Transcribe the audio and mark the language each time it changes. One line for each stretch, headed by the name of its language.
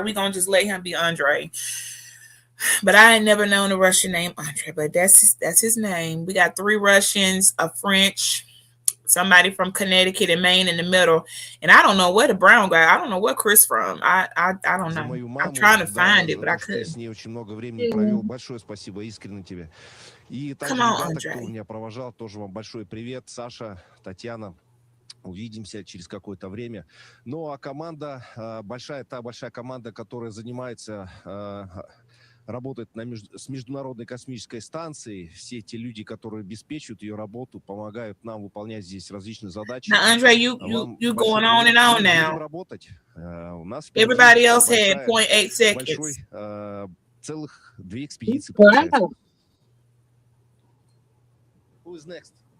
English: We're gonna just let him be Andre. But I ain't never known a Russian name Andre, but that's his name. We got 3 Russians, a French, somebody from Connecticut and Maine in the middle, and I don't know where the brown guy. I don't know where Chris from. I don't know. I'm trying to find it, but I couldn't.
Russian: С ней очень много времени провел. Большое спасибо, искренне тебе. И также ребята, кто меня провожал, тоже вам большой привет. Саша, Татьяна. Увидимся через какое-то время. Ну, а команда большая, та большая команда, которая занимается работает с Международной космической станцией. Все те люди, которые обеспечивают ее работу, помогают нам выполнять здесь различные задачи.
English: Now, Andre, you going on and on now.
Russian: Работать. У нас
English: everybody else had 0.8 seconds.
Russian: Целых 2 экспедиции.
English: Wow. Who's next?